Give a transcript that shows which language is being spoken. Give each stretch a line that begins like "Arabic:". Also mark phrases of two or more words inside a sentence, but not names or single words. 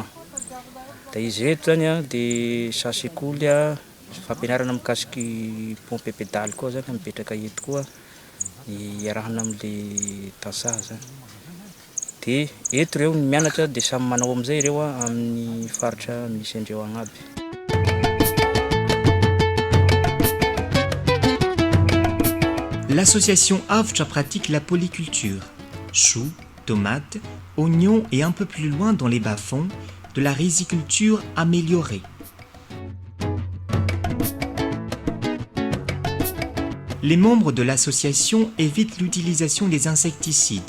Malagasy: De izy eto zany de sasekoly fampianarana mikasiky
French: pompe pédale
Malagasy: koa zany mipetraka eto koa iarahana am'le tasaha zany. De eto reo mianatra de samy manao am'izay reo amin'ny faritra misy andreo agnaby.
French: L'association AVJ pratique la polyculture. Choux, tomates, oignons et un peu plus loin dans les bas-fonds, de la riziculture améliorée. Les membres de l'association évitent l'utilisation des insecticides.